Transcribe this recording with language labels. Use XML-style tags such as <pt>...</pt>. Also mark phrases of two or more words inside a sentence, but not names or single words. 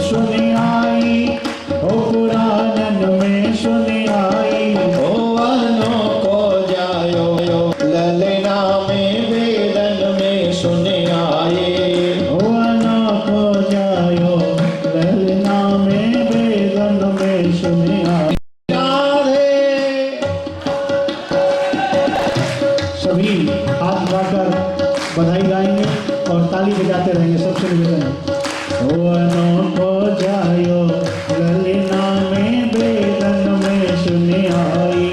<bra>सुनि आई। ओ पुराणन में सुनि आई। ओ अनोखो जायो ललना में वेदन में सुनि आई। ओ अनोखो जायो ललना में वेदन में सुनि आई। राधे</bra> <hi>सभी हाथ उठाकर बधाई गाएंगे और ताली बजाते रहेंगे। सबसे निवेदन है।</hi> <bra>ओ अनोखो जायो ललना में वेदन में सुनि आई।</bra>